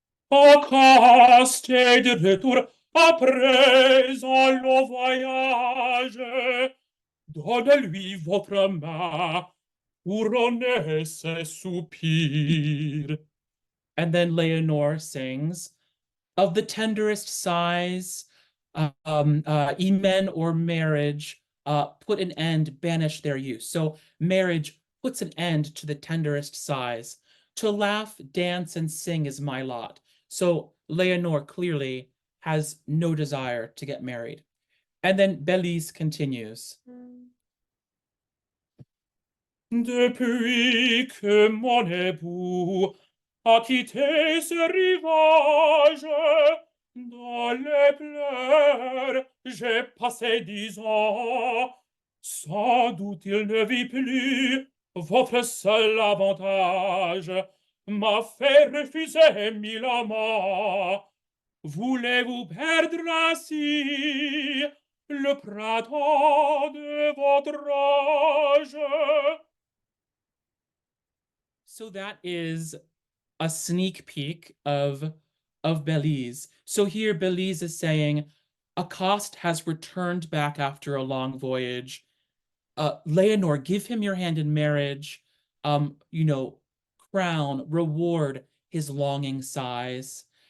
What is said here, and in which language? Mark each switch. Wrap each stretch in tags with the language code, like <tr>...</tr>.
<fr>Accosté de retour après un long voyage, donnez-lui votre main, couronnez ses soupirs.</fr> <en>And then Leonore sings, of the tenderest sighs, emen or marriage, put an end, banish their use. So marriage puts an end to the tenderest sighs. To laugh, dance, and sing is my lot. So Leonore clearly has no desire to get married. And then Belize continues.</en> <fr>Depuis que mon époux a quitté ce rivage, dans les pleurs j'ai passé 10 ans. Sans doute il ne vit plus votre seul avantage, m'a fait refuser 1000 amants. Voulez-vous perdre ainsi le printemps de votre âge?</fr> <en>So that is a sneak peek of Belize. So here Belize is saying, Accost has returned back after a long voyage. Leonore, give him your hand in marriage. Crown, reward his longing sighs.</en>